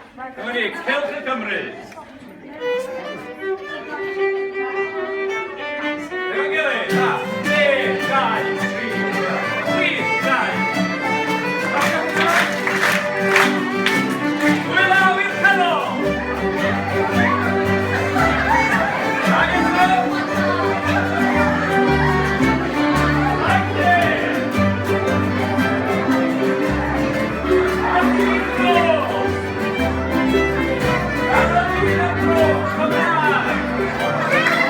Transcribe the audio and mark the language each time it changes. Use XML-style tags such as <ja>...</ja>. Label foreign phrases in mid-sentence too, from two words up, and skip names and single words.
<cy>Dyma ni, Cylch y Cymru. Efo'n gilydd, a, 1, 2, 3, 4, 5. Hwyl law i'r canol! Ag eto!</cy> <en>Like this! Up to the floor! Come on!</en>